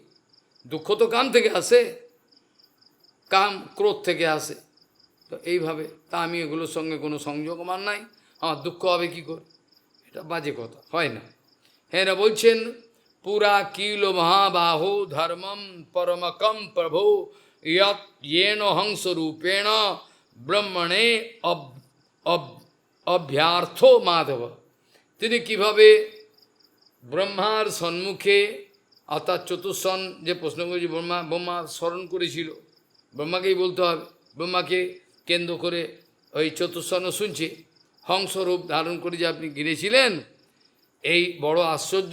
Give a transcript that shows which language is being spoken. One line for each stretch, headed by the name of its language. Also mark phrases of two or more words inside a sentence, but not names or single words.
Bangla: দুঃখ তো কাম থেকে আসে, কাম ক্রোধ থেকে আসে। তো এইভাবে তা আমি এগুলোর সঙ্গে কোনো সংযোগ আমার নাই, আমার দুঃখ হবে কি করে? এটা বাজে কথা, হয় না। হ্যাঁ, এরা বলছেন
Sanskrit: পুরা কিল মহাবাহো ধর্মম পরমকম প্রভো येन हंस रूपेण ব্রহ্মণে অভ্যার্থ মাধব।
Bangla: তিনি কিভাবে ব্রহ্মার সম্মুখে, অর্থাৎ চতুর্সন যে প্রশ্ন করেছি, ব্রহ্মা স্মরণ করেছিল, ব্রহ্মাকেই বলতে হবে, ব্রহ্মাকে কেন্দ্র করে ওই চতুর্সন শুনছে, হংসরূপ ধারণ করে যে আপনি গিরেছিলেন, এই বড় আশ্চর্য।